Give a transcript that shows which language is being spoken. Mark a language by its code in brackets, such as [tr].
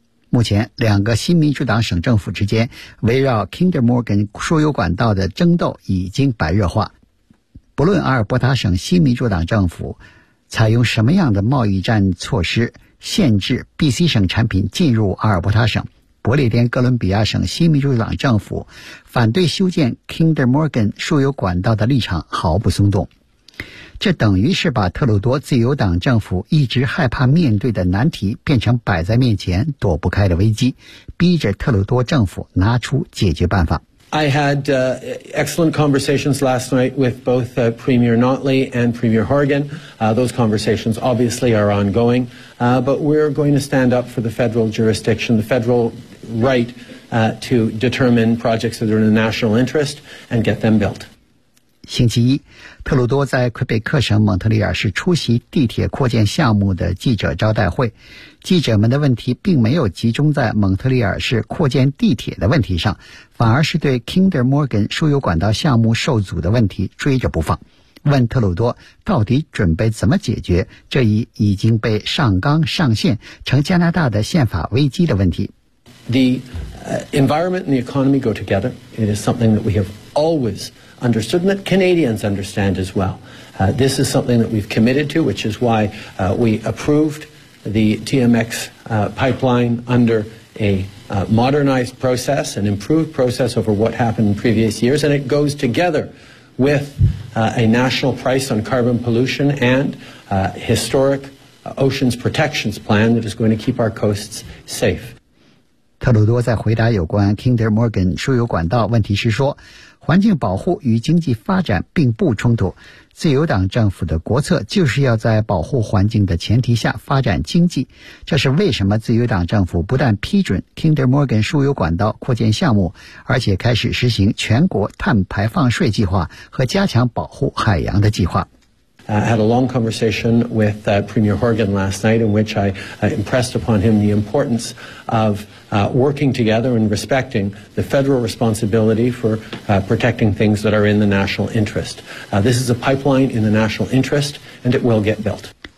[zh] 目前两个新民主党省政府之间围绕 Kinder Morgan 输油管道的争斗已经白热化，不论阿尔伯塔省新民主党政府采用什么样的贸易战措施限制 BC 省产品进入阿尔伯塔省，不列颠哥伦比亚省新民主党政府反对修建 Kinder Morgan 输油管道的立场毫不松动。这等于是把特鲁多自由党政府一直害怕面对的难题变成摆在面前躲不开的危机，逼着特鲁多政府拿出解决办法。 [en] I had excellent conversations last night with both Premier Notley and Premier Horgan. Those conversations obviously are ongoing, but we're going to stand up for the federal jurisdiction, the federal right to determine projects that are in the national interest and get them built. [zh] 星期一，特鲁多在魁北克省蒙特利尔市出席地铁扩建项目的记者招待会。记者们的问题并没有集中在蒙特利尔市扩建地铁的问题上，反而是对 Kinder Morgan 输油管道项目受阻的问题追着不放，问特鲁多到底准备怎么解决这一已经被上纲上线成加拿大的宪法危机的问题。 [en] The environment and the economy go together. It is something that we have always understood and that Canadians understand as well. This is something that we've committed to, which is why we approved. The TMX pipeline under a modernized process, an improved process over what happened in previous years, and it goes together with a national price on carbon pollution and historic oceans protections plan that is going to keep our coasts safe. [zh] 特鲁多在回答有关 Kinder Morgan 输油管道问题时说，环境保护与经济发展并不冲突，自由党政府的国策就是要在保护环境的前提下发展经济，这是为什么自由党政府不但批准 Kinder Morgan 输油管道扩建项目，而且开始实行全国碳排放税计划和加强保护海洋的计划。 [en] I had a long conversation with Premier Horgan last night in which I impressed upon him the importance of working together and respecting the federal responsibility for protecting things that are in the national interest. This is a pipeline in the national interest and it will get built.